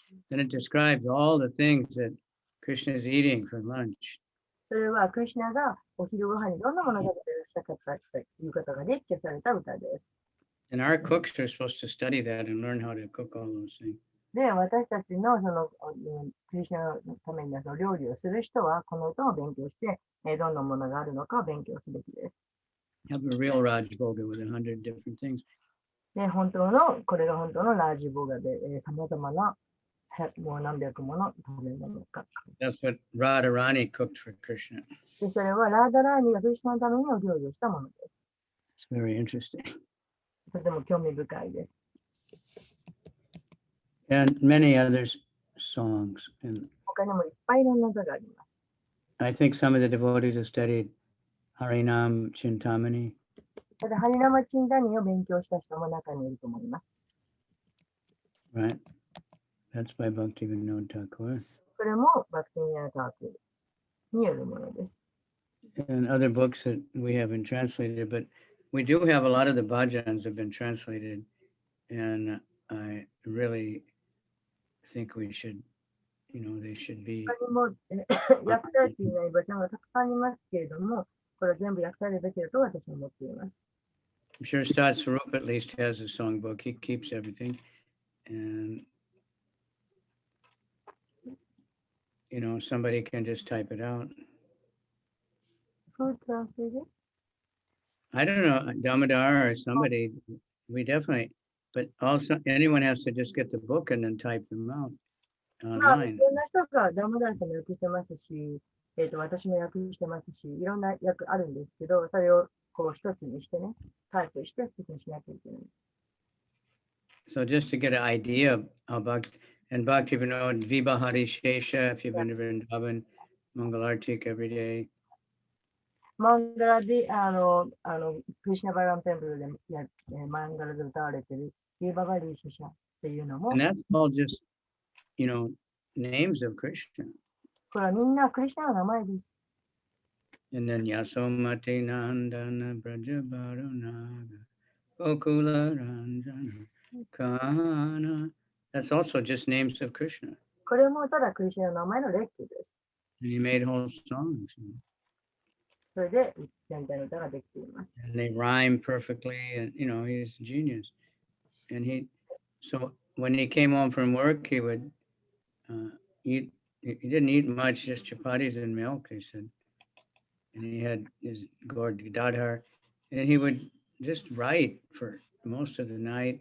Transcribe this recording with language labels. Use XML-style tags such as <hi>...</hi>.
<en>Then it describes all the things that Krishna is eating for lunch.</en> <ja>それは、クリシュナがお昼ご飯にどんなものを食べていらっしゃったかということが列挙された歌です。</ja> <en>And our cooks are supposed to study that and learn how to cook all those things.</en> <ja>で、私たちのそのクリシュナのために料理をする人は、この歌を勉強して、どんなものがあるのかを勉強すべきです。</ja> <en>Have a real Raj Bhoga with 100 different things.</en> <ja>で、これが本当のラージボガで、さまざまな、もう何百もの食べ物か。</ja> <en>That's what Radharani cooked for Krishna.</en> <ja>で、それはラーダラーニがクリシュナのためにお料理をしたものです。</ja> <en>It's very interesting.</en> <ja>とても興味深いです。</ja> <en>And many other songs. And</en> <ja>他にもいっぱいいろんな歌があります。</ja> <en>I think some of the devotees have studied Harinam Chintamani.</en> <ja>ただ、ハリナマチンダニを勉強した人も中にいると思います。</ja> <en>Right? That's by Bhaktivinoda Thakur.</en> <ja>これもバクティニアタークによるものです。</ja> <en>And other books that we haven't translated, but we do have a lot of the bhajans have been translated. And I really think we should, they should be.</en> <ja>他にも訳されていないバジャンがたくさんありますけれども、これは全部訳されるべきだと私は思っています。</ja> <en>I'm sure Stat Swarup at least has a songbook. He keeps everything. And, somebody can just type it out. Who translated? I don't know, Damodar or somebody. We definitely, but also anyone has to just get the book and then type them out</en> <ja>まあ、い</ja> <en>online.</en> <ja>ろんな人がダムダルさんも訳してますし、私も訳してますし、いろんな訳あるんですけど、それをこう一つにしてね、タイプして素敵にしなきゃいけない。</ja> <en>So just to get an idea about, and Bhaktivinoda Viva Hari Shesha, if you've been to Vrindavan, Mangalartik every day.</en> <ja>マンガラで、クリシュナバラムテンプルでマンガラで歌われているビーババリーシュシャっていうのも、</ja> <en>And that's all just, names of Krishna.</en> <ja>これはみんなクリシュナの名前です。</ja> <en>And then Yasomati Nandana Brajabarunaga Gokula Ranjana Kana. That's also just names of Krishna.</en> <ja>これもただクリシュナの名前の列挙です。</ja> <en>And he made whole songs.</en> <ja>それで全体の歌ができています。</ja> <en>And they rhyme perfectly. And, he's a genius. And so when he came home from work, he would eat, he didn't eat much, just chapatis and milk, they said. And he had his gourd dadhar. And he would just write for most of the night.</en>